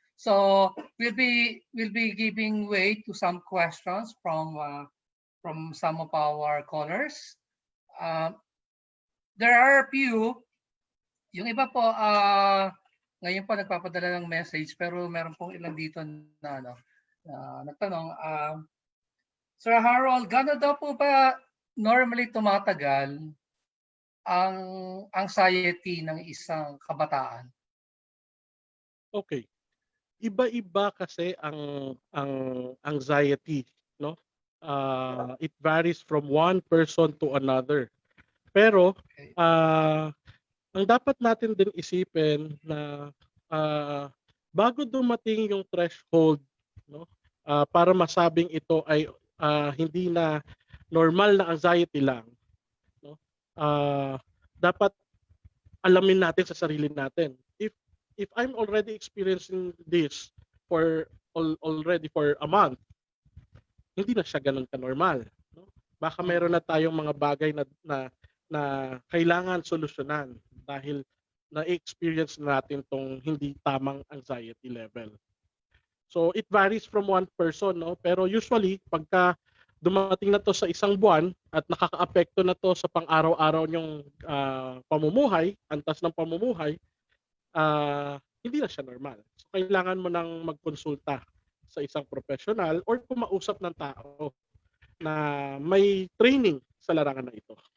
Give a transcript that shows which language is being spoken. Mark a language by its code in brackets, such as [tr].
[en] So we'll be giving way to some questions from some of our callers. There are a few. [tl] Yung iba po, ngayon po nagpapadala ng message, pero meron pong ilan dito na nagtanong, Sir Harold, gano'n daw po ba normally tumatagal ang anxiety ng isang kabataan? [en] Okay. [tl] Iba-iba kasi ang anxiety, no? [en] It varies from one person to another. [tl] Pero ang dapat natin din isipin na bago dumating yung threshold, no, para masabing ito ay hindi na normal na anxiety lang, no, dapat alamin natin sa sarili natin. [en] If I'm already experiencing this already for a month, [tl] hindi na siya ganun ka-normal, [en] no? [tl] Baka meron na tayong mga bagay na kailangan solusyonan dahil na-experience natin tong hindi tamang anxiety level. [en] So it varies from one person, no? [tl] Pero usually pagka dumating na to sa isang buwan at nakakaapekto na to sa pang-araw-araw nyong pamumuhay, antas ng pamumuhay, hindi na siya normal. So kailangan mo nang magkonsulta sa isang professional or kumausap ng tao na may training sa larangan na ito.